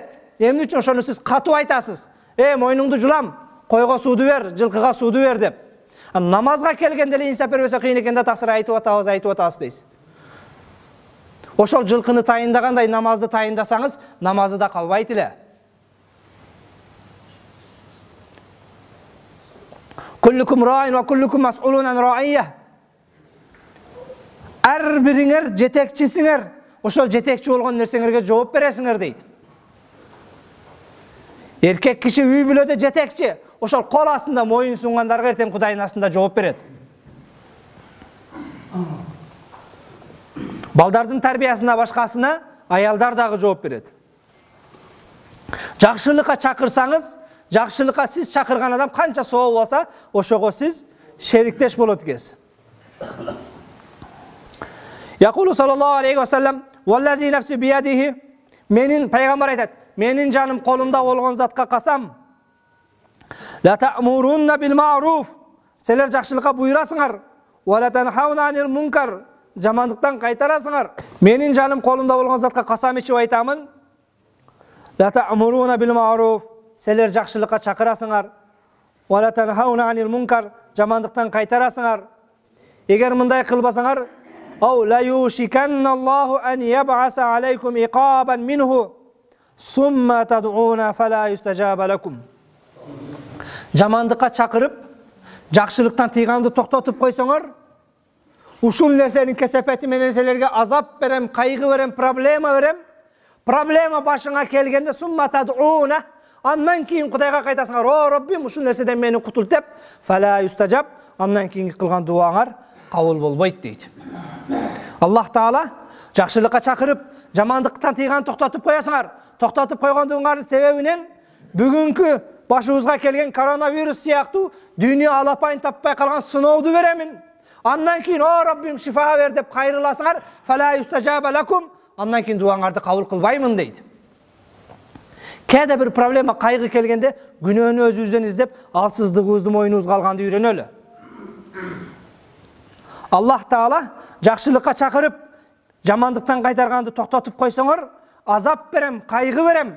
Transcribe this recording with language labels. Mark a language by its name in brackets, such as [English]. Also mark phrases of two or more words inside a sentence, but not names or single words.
[Kyrgyz] Эмне үчүн ошону сиз катуу айтасыз? Мойнуңду жулам, койго сууду бер, жылкыга сууду бер деп. Намазга келгенде эле инсап бербесе кыйын экен да, таксыр айтып атабыз дейсиз. Ошол жылкыны тайындагандай намазды тайындасаңыз, намазы да калбайт эле. [Arabic] كلكم راع وكلكم مسؤول عن رعيته. [Kyrgyz] Ар бириңер жетекчисиңер. Ошол жетекчи болгон нерсеңерге жооп бересиңер дейт. Эркек киши үй бүлөдө жетекчи. Ошол кол астында моюн сунгандарга эртең Кудайдын астында жооп берет. Балдардын тарбиясына башкасына аялдар дагы жооп берет. Жакшылыкка чакырсаңыз, жакшылыкка сиз чакырган адам канча соо болса, ошого сиз шериктеш болот экенсиз. [Arabic] يقول صلى الله عليه وسلم والذي نفسي بيده" [Kyrgyz] Менин пайгамбар айтат, менин жаным колумда болгон затка касам. [Arabic] لتأمرن بالمعروف. [Kyrgyz] Силер жакшылыкка буюрасыңар. [Arabic] ولتنهون عن المنكر. [Kyrgyz] Жамандыктан кайтарасыңар. Менин жаным колумда болгон затка касам ичип айтамын. [Arabic] لتأمرن بالمعروف. [Kyrgyz] Силер жакшылыкка чакырасыңар. [Arabic] ولتنهون عن المنكر. [Kyrgyz] Жамандыктан кайтарасыңар. Эгер мындай кылбасыңар, [Arabic] أو لا يوشكن الله أن يبعث عليكم عقابا منه ثم تدعون فلا يستجاب لكم. [Kyrgyz] Жамандыкка чакырып, жакшылыктан тыйганды токтотуп койсоңор, ушул нерсенин кесепети менен силерге азап берем, кайгы берем, проблема берем. Проблема башыңа келгенде [Arabic] ثم تدعون, [Kyrgyz] андан кийин Кудайга кайтасыңар. О Раббим, ушул нерседен мени кутулт деп, [Arabic] فلا يستجاب, [Kyrgyz] андан кийинки кылган дуаңар кабыл болбойт дейт. Аллах Таала жакшылыкка чакырып, жамандыктан тыйган токтотуп коясыңар. Токтотуп койгондуңардын себебинен бүгүнкү башыбызга келген коронавирус сыяктуу дүйнө алапайын таппай калган сыноуду беремин. Андан кийин о Раббим шифа бер деп кайрыласыңар, [Arabic] فلا يستجاب لكم, [Kyrgyz] андан кийин дуаңарды кабыл кылбаймын дейт. Кээде бир проблема, кайгы келгенде күнөөнү өзүбүздөн издеп, алсыздыгыбызды мойнубузга алганды үйрөнөлү. Аллах Таала жакшылыкка чакырып, жамандыктан кайтарганды токтотуп койсоңор, азап берем, кайгы берем.